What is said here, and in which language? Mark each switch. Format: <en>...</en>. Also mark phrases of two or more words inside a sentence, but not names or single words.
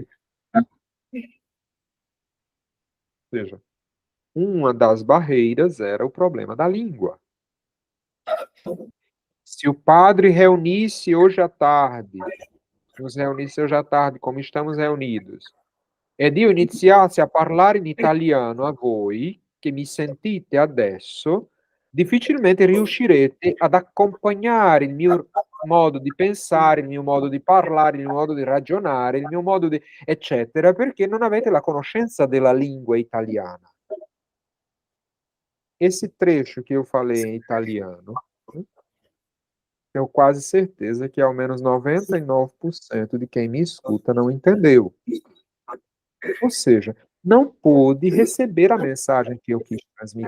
<pt>Ou seja, uma das barreiras era o problema da língua. Se o padre reunisse hoje à tarde, como estamos reunidos,</pt> <it>ed io iniziassi a parlare in italiano a voi, che mi sentite adesso, difficilmente riuscirete ad accompagnare il mio modo di pensare, il mio modo di parlare, il mio modo di ragionare, il mio modo di... eccetera, perché non avete la conoscenza della lingua italiana.</it> <pt>Esse trecho que eu falei em italiano, tenho quase certeza que ao menos 99% de quem me escuta não entendeu. Ou seja, não pôde receber a mensagem que eu quis transmitir.</pt>